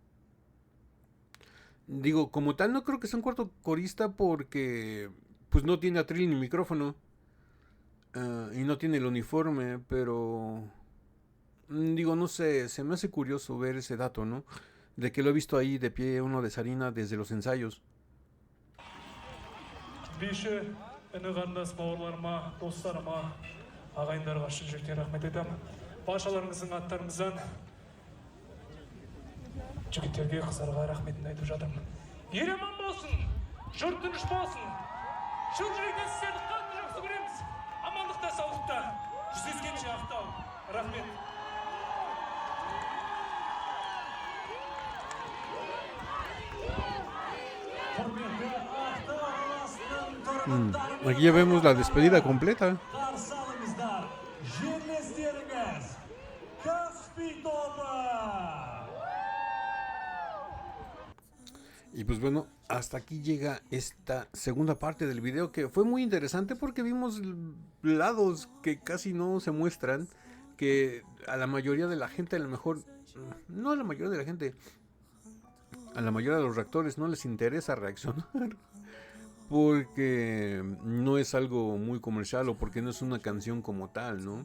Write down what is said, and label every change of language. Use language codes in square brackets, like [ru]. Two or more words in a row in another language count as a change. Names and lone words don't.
[es] Digo, como tal no creo que sea un cuarto corista porque pues no tiene atril ni micrófono, y no tiene el uniforme, pero digo, no sé, se me hace curioso ver ese dato, ¿no? De que lo he visto ahí de pie uno de Sarina desde los ensayos. [kk] Биші іні қандас бауырларыма, достарыма, ағайындарға шын жүректен рахмет айтамын. Баршаларыңыздың аттарыңыздан жігіттерге, қыздарға рахметін айтып жатырмын. Ел аман болсын, жұрт тыныш болсын. Шын жүректен сіздерді қатты жақсы көреміз. Амандықта, саулықта, жүздескенше Ақтау. Рахмет. [es] Aquí ya vemos la despedida completa. [kk] Қарсы алыңыздар, жерлестеріңіз, Каспий тобы! [es] Y pues bueno, hasta aquí llega esta segunda parte del video, que fue muy interesante porque vimos lados que casi no se muestran, que a la mayoría de la gente, a lo mejor, no a la mayoría de la gente, a la mayoría de los reactores no les interesa reaccionar porque no es algo muy comercial o porque no es una canción como tal, ¿no?